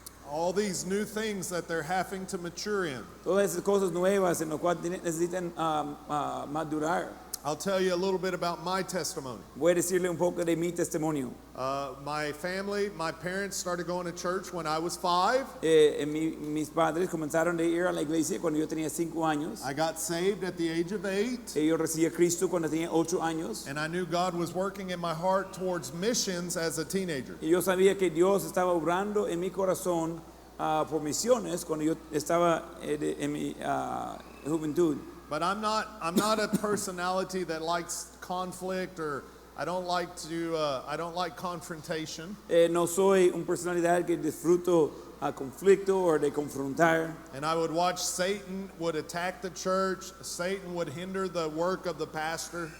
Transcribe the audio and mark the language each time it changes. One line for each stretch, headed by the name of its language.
English: All these new things that they're having to mature in.
Spanish: Todas esas cosas nuevas en las cuales necesitan madurar.
English: I'll tell you a little bit about my testimony.
Spanish: Voy a decirle un poco de mi testimonio.
English: My family, my parents started going to church when I was 5.
Spanish: Mis padres comenzaron a ir a la iglesia cuando yo tenía 5 años.
English: I got saved at the age of 8.
Spanish: Yo recibí a Cristo cuando tenía 8 años.
English: And I knew God was working in my heart towards missions as a teenager.
Spanish: Y yo sabía que Dios estaba obrando en mi corazón por misiones cuando yo estaba en mi juventud.
English: But I'm not a personality that likes conflict, or I don't like confrontation.
Spanish: No soy una personalidad que disfruto conflicto o de confrontar.
English: And I would watch Satan would attack the church. Satan would hinder the work of the pastor.